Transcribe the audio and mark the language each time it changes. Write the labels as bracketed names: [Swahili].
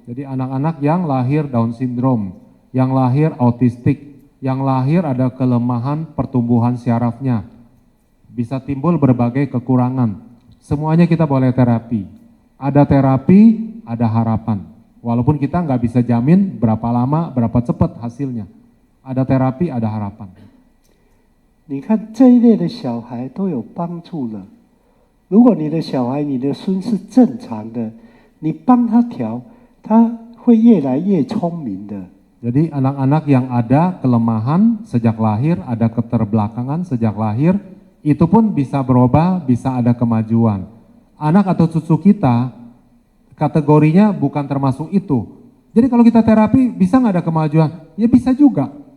[Indonesian] Jadi anak-anak yang lahir Down syndrome, yang lahir autistik, yang lahir ada kelemahan pertumbuhan syarafnya, bisa timbul berbagai kekurangan. Semuanya kita boleh terapi. Ada terapi, ada harapan. Walaupun kita nggak bisa jamin berapa lama, berapa cepat hasilnya. Ada terapi, ada harapan. [Chinese] 你看这一类的小孩都有帮助了。如果你的小孩、你的孙是正常的。 你帮他调，他会越来越聪明的。 [Indonesian] Jadi anak-anak yang ada kelemahan sejak lahir, ada keterbelakangan sejak lahir, itu pun bisa berubah, bisa ada kemajuan. Anak atau cucu kita kategorinya bukan termasuk itu. Jadi kalau kita terapi bisa nggak ada kemajuan? Ya bisa juga.